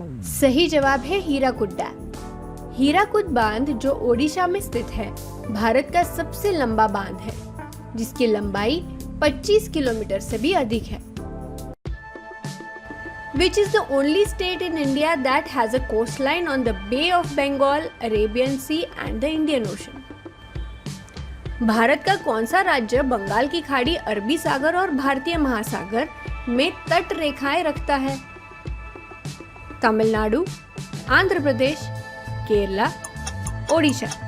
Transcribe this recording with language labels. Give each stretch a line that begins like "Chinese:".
Hindi: सही जवाब है हीराकुद डैम। हीराकुद बांध जो ओडिशा में स्थित है, भारत का सबसे लंबा बांध है, जिसकी लंबाई 25 किलोमीटर से भी अधिक है।
English: Which is the only state in India that has a coastline on the Bay of Bengal, Arabian Sea and the Indian Ocean?
Hindi: Bharat का कौन सा राज्य बंगाल की खाड़ी, अरबी सागर और भारतीय महासागर में तट रेखाएं रखता है? तमिलनाडु, आंध्र प्रदेश, केरला, ओडिशा।